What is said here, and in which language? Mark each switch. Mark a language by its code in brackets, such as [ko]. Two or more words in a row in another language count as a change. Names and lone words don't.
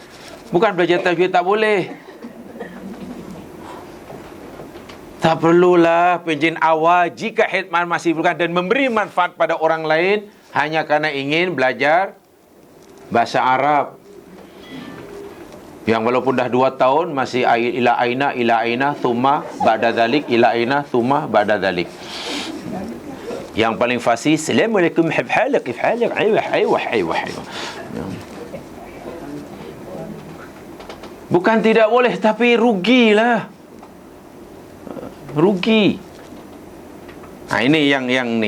[ms] Bukan belajar tajwid tak boleh. Tak perlulah pencen awal jika khidmat masih bukan dan memberi manfaat pada orang lain hanya kerana ingin belajar bahasa Arab. [ar] Yang walaupun dah 2 tahun masih إلى أين ثم بعد ذلك إلى أين ثم بعد ذلك. Yang paling fasih, Assalamualaikum habhalak ifhalak aywa. [ms] Bukan tidak boleh, tapi rugilah. Rugi. Ini yang ni.